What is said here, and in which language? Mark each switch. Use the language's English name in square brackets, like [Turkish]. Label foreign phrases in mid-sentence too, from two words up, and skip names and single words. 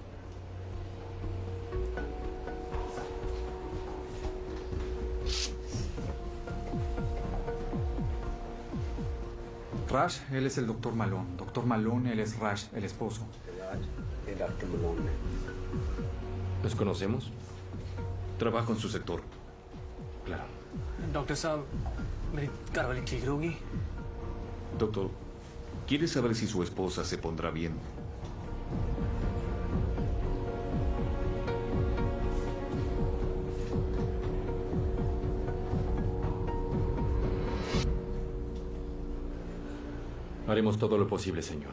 [Spanish] Rash, él es el doctor Malone. Doctor Malone, él es Rash, el esposo. ¿Los conocemos? Trabajo en su sector. Claro. [Hindi] डॉक्टर साहब मेरी घरवाली ठीक रहोगी [Spanish] Doctor, ¿quiere saber si su esposa se pondrá bien? Haremos todo lo posible, señor.